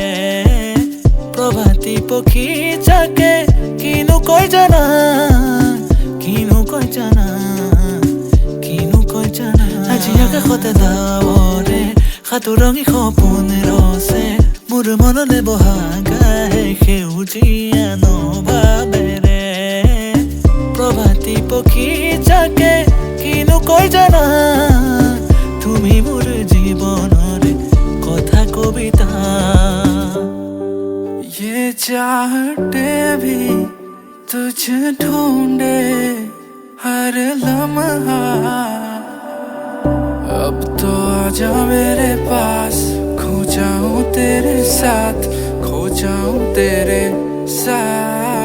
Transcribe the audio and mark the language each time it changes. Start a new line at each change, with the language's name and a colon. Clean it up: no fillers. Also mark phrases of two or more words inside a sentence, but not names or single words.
Assamese: প্ৰভাতী পক্ষী যাকে কিনো কয় জানা কিনো কয় জানা কিনো কয় জানা আজি আকাশতে ডাৱৰে সাতোৰঙি সপোন ৰচে মোৰ মনলে বহাগাহে সেউজীয়া নভাৱেৰে প্ৰভাতী পক্ষী যাকে কিনো কয় জানা তুমি মোৰ জীৱনৰ কথা কবিতা
Hindi: ये चाहते भी तुझे ढूंढे हर लम्हा अब तो आजा मेरे पास खो जाऊं तेरे साथ खो जाऊं तेरे साथ